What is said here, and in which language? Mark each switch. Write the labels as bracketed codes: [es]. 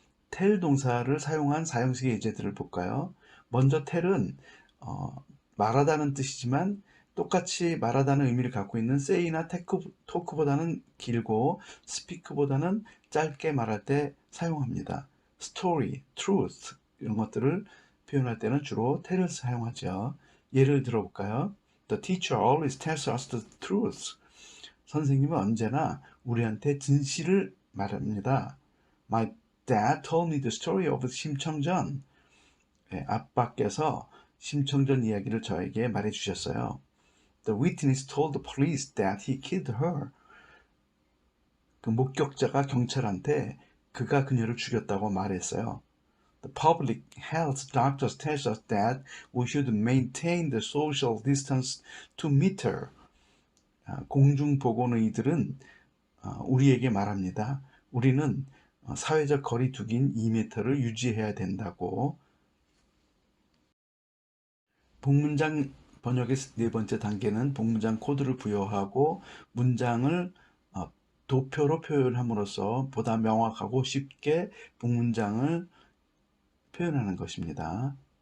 [ko] tell 동사를 사용한 사형식의 예제들을 볼까요? 먼저 tell은 말하다는 뜻이지만 똑같이 말하다는 의미를 갖고 있는 say나 talk보다는 길고 speak보다는 짧게 말할 때 사용합니다. story, truth 이런 것들을 표현할 때는 주로 tell을 사용하죠. 예를 들어볼까요? [en] The teacher always tells us the truth. [ko] 선생님은 언제나 우리한테 진실을 말합니다. [en] My dad told me the story of 심청전. [ko] 아빠께서 심청전 이야기를 저에게 말해 주셨어요. [en] The witness told the police that he killed her. [ko] 그 목격자가 경찰한테 그가 그녀를 죽였다고 말했어요. [en] The public health doctors tell us that we should maintain the social distance 2m. [ko] 공중보건의들은 우리에게 말합니다. 우리는 사회적 거리 두기인 2m를 유지해야 된다고. 복문장 번역의 네 번째 단계는 복문장 코드를 부여하고 문장을 도표로 표현함으로써 보다 명확하고 쉽게 복문장을 표현하는 것입니다.